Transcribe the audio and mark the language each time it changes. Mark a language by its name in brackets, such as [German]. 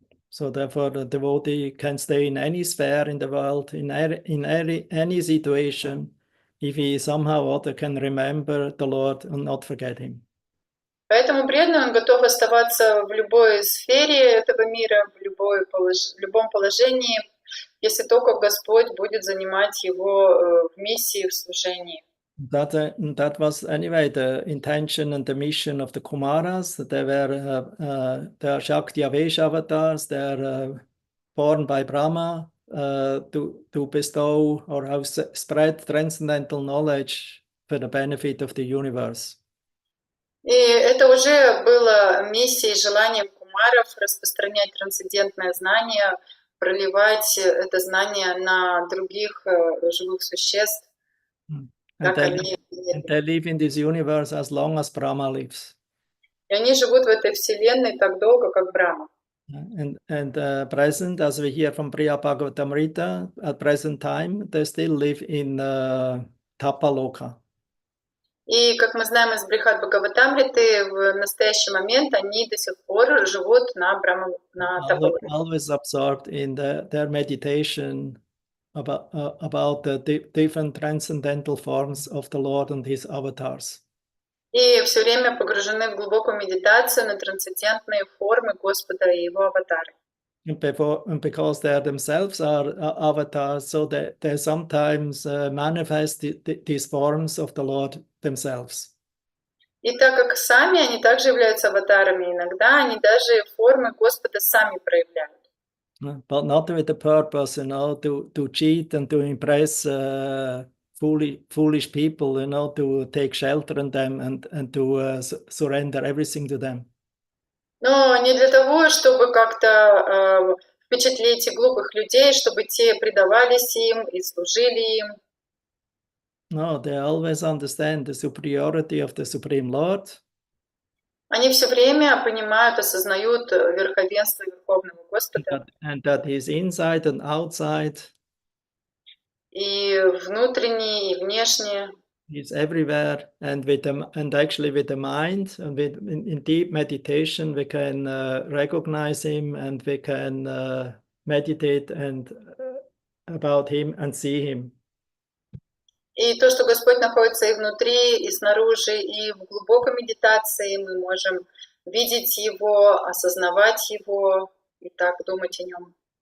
[English] So therefore, the devotee can stay in any sphere in the world, in any situation, if he somehow or other can remember the Lord and not forget him. [Russian] Поэтому преданный, он готов оставаться в любой сфере этого мира, в любом положении, если только Господь будет занимать его в миссии, в служении. [English] That was anyway the intention and the mission of the Kumaras. They are Shakti Avesh avatars. They are born by Brahma to bestow or spread transcendental knowledge for the benefit of the universe. [Russian] И это уже было миссией, желанием кумаров распространять трансцендентное знание, проливать это знание на других живых существ. [English] And they live in this universe as long as Brahma lives. [Russian] И они живут в этой вселенной так долго, как Брахма. [English] And present, as we hear from Priya Bhagavatamrita, at present time, they still live in Tapaloka. [Russian] И, как мы знаем из Брихат Бхагаватамриты, в настоящий момент они до сих пор живут на Тапалоке. [English] Always absorbed in their meditation about the different transcendental forms of the Lord and his avatars. [Russian] И все время погружены в глубокую медитацию на трансцендентные формы Господа и его аватары. [English] And because they themselves are avatars, so they sometimes manifest these forms of the Lord themselves. [Russian] И так как сами они также являются аватарами, иногда они даже формы Господа сами проявляют. [English] But not with the purpose, to cheat and to impress foolish people, to take shelter in them and to surrender everything to them. [Russian] Но не для того, чтобы как-то впечатлить глупых людей, чтобы те предавались им и служили им. [English] No, they always understand the superiority of the Supreme Lord. [Russian] Они все время понимают, осознают верховенство Верховного Господа. [English] And that He's inside and outside. [Russian] И внутренне, и внешне. [English] He's everywhere, and actually with the mind, and in deep meditation, we can recognize Him, and we can meditate about Him and see Him. [Russian] И то, что Господь находится и внутри, и снаружи, и в глубокой медитации мы можем видеть Его, осознавать Его и так думать о Нем.